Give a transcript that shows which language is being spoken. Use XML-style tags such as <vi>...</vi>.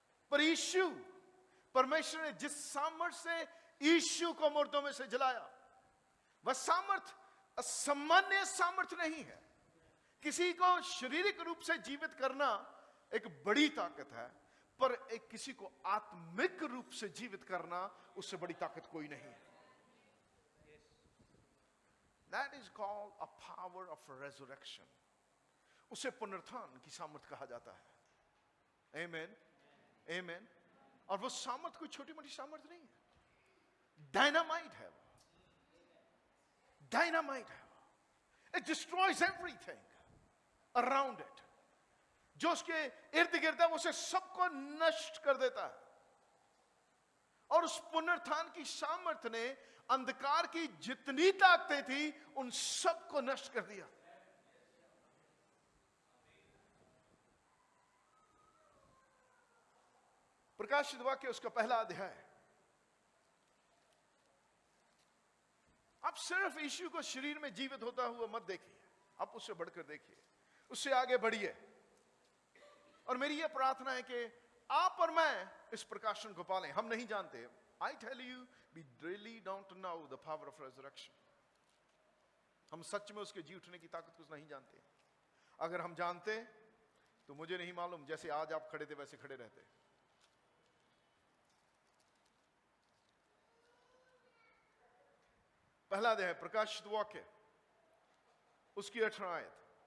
<hi>पर यीशु, परमेश्वर ने जिस सामर्थ से यीशु को मुर्दों में से जलाया, वह सामर्थ असामान्य सामर्थ नहीं है। किसी को शारीरिक रूप से जीवित करना एक बड़ी ताकत है, पर एक किसी को आत्मिक रूप से जीवित करना, उससे बड़ी ताकत कोई नहीं है।</hi> <en>That is called a power of resurrection.</en> <hi>उसे पुनरुत्थान की सामर्थ कहा जाता है। Amen, Amen। और वो सामर्थ कोई छोटी मोटी सामर्थ नहीं है, डायनामाइट है वो, डायनामाइट है वो।</hi> <en>It destroys everything around it।</en> <hi>जो उसके इर्द गिर्द है, उसे सबको नष्ट कर देता है। और उस पुनरुत्थान की सामर्थ ने अंधकार की जितनी ताकतें थी, उन सबको नष्ट कर दिया। प्रकाशित वाक्य उसका पहला अध्याय। आप सिर्फ यीशु को शरीर में जीवित होता हुआ मत देखिए, आप उससे बढ़कर देखिए, उससे आगे बढ़िए। और मेरी यह प्रार्थना है कि आप और मैं इस प्रकाशन को पालें। हम नहीं जानते।</hi> <en>I tell you, we really don't know the power of resurrection।</en> <hi>हम सच में उसके जी उठने की ताकत को नहीं जानते। अगर हम जानते तो मुझे नहीं मालूम, जैसे आज आप खड़े थे वैसे खड़े रहते। पहला अध्याय प्रकाशित वाक्य, उसकी 18 आयत।</hi>